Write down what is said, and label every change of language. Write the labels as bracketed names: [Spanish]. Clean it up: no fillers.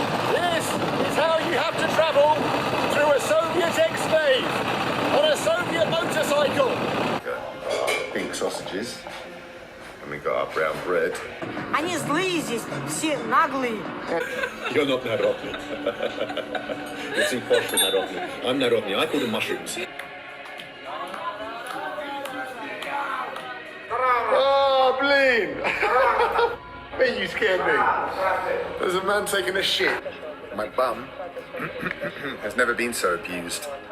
[English] This is how you have to travel through a Soviet ex-slave on a Soviet motorcycle. Pink sausages, and we got our brown bread. [Russian] Они злые здесь, все наглые. [English] You're not Narodny. You're too posh for Narodny. I'm Narodny. I call them mushrooms. Oh, Bleen! Man, you scared me. There's a man taking a shit. My bum has never been so abused.